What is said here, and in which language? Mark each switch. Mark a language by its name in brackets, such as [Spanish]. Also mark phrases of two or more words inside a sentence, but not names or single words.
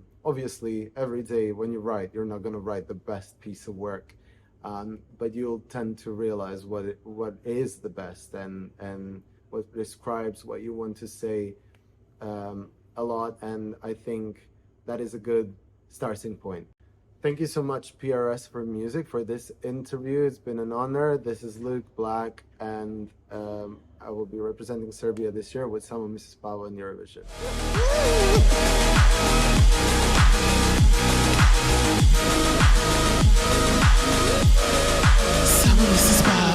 [English] Obviously, every day when you write, you're not going to write the best piece of work, but you'll tend to realize what is the best and what describes what you want to say a lot. And I think that is a good starting point. Thank you so much, PRS for Music, for this interview. It's been an honor. This is Luke Black, and I will be representing Serbia this year with Samo Mi Se Spava in Eurovision. Samo mi se